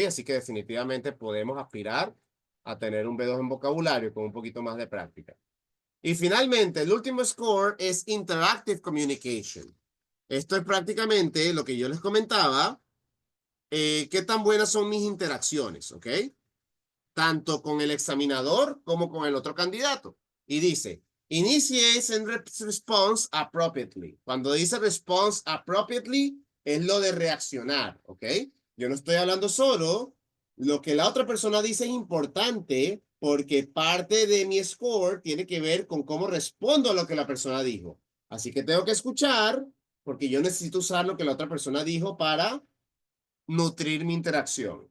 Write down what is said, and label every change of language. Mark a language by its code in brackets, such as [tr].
[es] Así que definitivamente podemos aspirar a tener un B2 en vocabulario con un poquito más de práctica. Y finalmente, el último score es Interactive Communication. Esto es prácticamente lo que yo les comentaba, qué tan buenas son mis interacciones, ¿ok? Tanto con el examinador como con el otro candidato. Y dice, [en] initiates and response appropriately. [es] Cuando dice [en] response appropriately, [es] es lo de reaccionar, ¿ok? Yo no estoy hablando solo. Lo que la otra persona dice es importante porque parte de mi score tiene que ver con cómo respondo a lo que la persona dijo. Así que tengo que escuchar porque yo necesito usar lo que la otra persona dijo para nutrir mi interacción.